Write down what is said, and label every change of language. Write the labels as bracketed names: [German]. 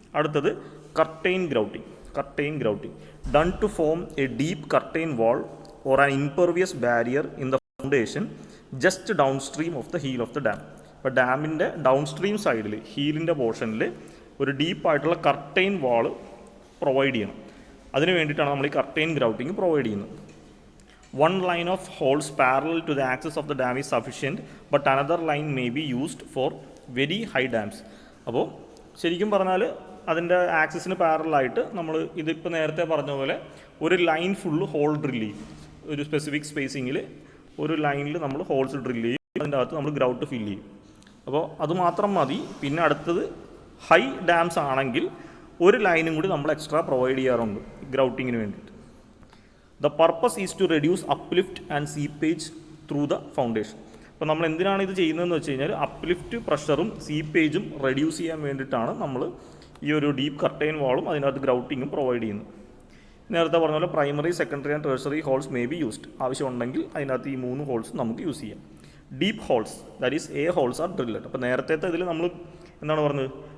[English] അടുത്തത് curtain grouting. Done to form a deep curtain wall or an impervious barrier in the foundation just downstream of the heel of the dam. [Malayalam] അപ്പോൾ ഡാമിൻ്റെ down stream സൈഡിൽ ഹീലിൻ്റെ പോർഷനിൽ ഒരു ഡീപ്പായിട്ടുള്ള curtain വാള് provide ചെയ്യണം. അതിന് വേണ്ടിയിട്ടാണ് നമ്മൾ ഈ കർട്ടൈൻ ഗ്രൗട്ടിങ് പ്രൊവൈഡ് ചെയ്യുന്നത്. [English] One line of holes parallel to the axis of the dam is sufficient, but another line may be used for very high dams. [Malayalam] അപ്പോൾ ശരിക്കും പറഞ്ഞാൽ അതിൻ്റെ ആക്സിസിന് പാരലായിട്ട് നമ്മൾ ഇതിപ്പോൾ നേരത്തെ പറഞ്ഞ പോലെ ഒരു ലൈൻ ഫുള്ള് ഹോൾ ഡ്രില്ല് ചെയ്യും. ഒരു സ്പെസിഫിക് സ്പേസിങ്ങിൽ ഒരു ലൈനിൽ നമ്മൾ ഹോൾസ് ഡ്രില്ല് ചെയ്യും, അതിൻ്റെ അകത്ത് നമ്മൾ ഗ്രൗട്ട് ഫില്ല് ചെയ്യും. അപ്പോൾ അതുമാത്രം മതി. പിന്നെ അടുത്തത് ഹൈ ഡാംസ് ആണെങ്കിൽ ഒരു ലൈനും കൂടി നമ്മൾ എക്സ്ട്രാ പ്രൊവൈഡ് ചെയ്യാറുണ്ട് ഗ്രൗട്ടിങ്ങിന് വേണ്ടിയിട്ട്. [English] The purpose is to reduce uplift and seepage through the foundation. [Malayalam] അപ്പോൾ നമ്മൾ എന്തിനാണ് ഇത് ചെയ്യുന്നതെന്ന് വെച്ച് കഴിഞ്ഞാൽ അപ്ലിഫ്റ്റ് പ്രഷറും സീപ്പേജും റെഡ്യൂസ് ചെയ്യാൻ വേണ്ടിയിട്ടാണ് നമ്മൾ ഈ ഒരു ഡീപ്പ് കർട്ടൈൻ വാളും അതിനകത്ത് ഗ്രൗട്ടിങ്ങും പ്രൊവൈഡ് ചെയ്യുന്നത്. നേരത്തെ പറഞ്ഞ പോലെ [English] Primary, secondary and tertiary holes may be used. [Malayalam] ആവശ്യമുണ്ടെങ്കിൽ അതിനകത്ത് ഈ 3 ഹോൾസ് നമുക്ക് യൂസ് ചെയ്യാം. [English] Deep holes, that is a holes are drilled. [Malayalam] അപ്പോൾ നേരത്തെ ഇതിൽ നമ്മൾ എന്താണ് പറഞ്ഞത്?